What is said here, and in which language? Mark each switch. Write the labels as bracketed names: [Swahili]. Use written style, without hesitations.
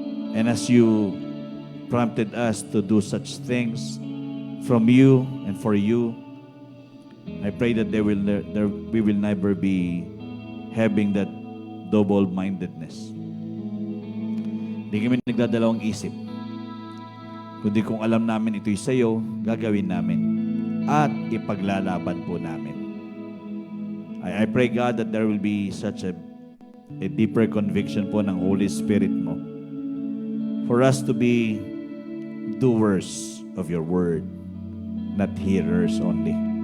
[English] And as you prompted us to do such things from you and for you, I pray that we will never be having that double-mindedness. [Filipino] Hindi kami nagdadalawang isip. Kundi kung alam namin ito'y sa iyo, gagawin namin. At ipaglalaban po namin. [English] I pray, God, that there will be such a deeper conviction po ng Holy Spirit mo for us to be doers of your word, not hearers only.